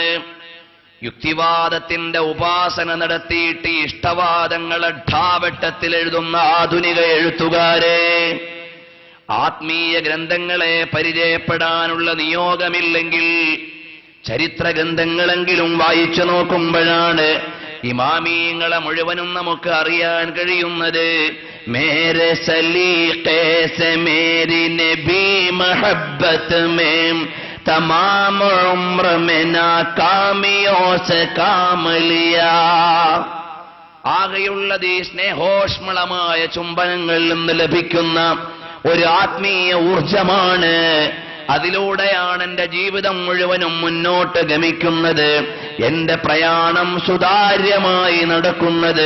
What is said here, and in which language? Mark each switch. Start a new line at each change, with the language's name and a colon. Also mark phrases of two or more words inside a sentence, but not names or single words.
Malayalam: യുക്തിവാദത്തിന്റെ ഉപാസന നടത്തിയിട്ട് ഇഷ്ടവാദങ്ങളെ ഠാവട്ടത്തിൽ എഴുതുന്ന ആധുനിക എഴുത്തുകാരെ, ആത്മീയ ഗ്രന്ഥങ്ങളെ പരിചയപ്പെടാനുള്ള നിയോഗമില്ലെങ്കിൽ ചരിത്ര ഗ്രന്ഥങ്ങളെങ്കിലും വായിച്ചു നോക്കുമ്പോഴാണ് ഇമാമീങ്ങളെ മുഴുവനും നമുക്ക് അറിയാൻ കഴിയുന്നത്.
Urdu: میرے سلیقے سے میری نبی محبت میں تمام عمر میں ناکامیوں سے کام لیا.
Malayalam: ആകെയുള്ളത് ഈ സ്നേഹോഷ്മളമായ ചുംബനങ്ങളിൽ നിന്ന് ലഭിക്കുന്ന ഒരു ആത്മീയ ഊർജമാണ്. അതിലൂടെയാണ് എന്റെ ജീവിതം മുഴുവനും മുന്നോട്ട് ഗമിക്കുന്നത്, എന്റെ പ്രയാണം സുതാര്യമായി നടക്കുന്നത്.